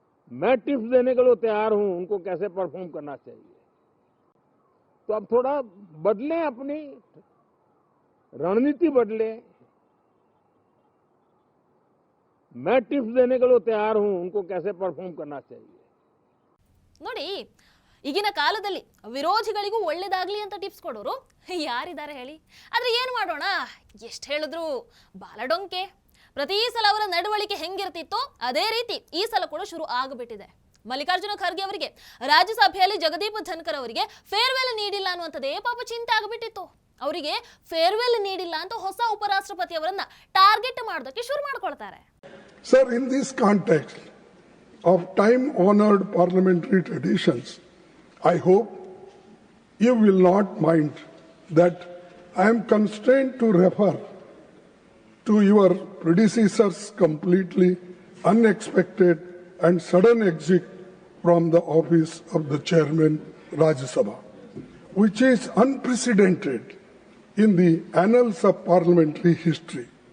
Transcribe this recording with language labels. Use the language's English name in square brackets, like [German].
[Hindi] मैं टिप्स देने के लिए तैयार हूं उनको कैसे परफॉर्म करना चाहिए, तो अब थोड़ा बदलें, अपनी रणनीति बदलें। मैं टिप्स देने के लिए तैयार हूं उनको कैसे परफॉर्म करना चाहिए। [Kannada] ನೋಡಿ, ಈಗಿನ ಕಾಲದಲ್ಲಿ ವಿರೋಧಿಗಳಿಗೂ ಒಳ್ಳೇದಾಗ್ಲಿ ಅಂತ ಟಿಪ್ಸ್ ಕೊಡೋರು ಯಾರಿದ್ದಾರೆ ಹೇಳಿ? ಆದ್ರೆ ಏನು ಮಾಡೋಣ, ಎಷ್ಟು ಹೇಳಿದ್ರು ಬಾಲಡೊಂಕೆ. ಪ್ರತಿ ಸಲ ಅವರ ನಡವಳಿಕೆ ಹೆಂಗಿರ್ತಿತ್ತೋ ಅದೇ ರೀತಿ ಈ ಸಲ ಕೂಡ ಶುರು ಆಗಿಬಿಟ್ಟಿದೆ. ಮಲ್ಲಿಕಾರ್ಜುನ ಖರ್ಗೆ ಅವರಿಗೆ ರಾಜ್ಯಸಭೆಯಲ್ಲಿ ಜಗದೀಪ್ ಧನ್ಕರ್ ಅವರಿಗೆ ಫೇರ್ವೆಲ್ ನೀಡಿಲ್ಲ ಅನ್ನುವಂಥದ್ದೇ ಪಾಪ ಚಿಂತೆ ಆಗಿಬಿಟ್ಟಿತ್ತು. ಅವರಿಗೆ ಫೇರ್ವೆಲ್ ನೀಡಿಲ್ಲ ಅಂತ ಹೊಸ ಉಪರಾಷ್ಟ್ರಪತಿ ಅವರನ್ನ ಟಾರ್ಗೆಟ್ ಮಾಡೋದಕ್ಕೆ ಶುರು ಮಾಡ್ಕೊಳ್ತಾರೆ. [English] Sir, in this context of time-honored parliamentary traditions, I hope you will not mind that I am constrained to refer to your predecessor's completely unexpected and sudden exit from the office of the chairman Rajya Sabha, which is unprecedented in the annals of parliamentary history.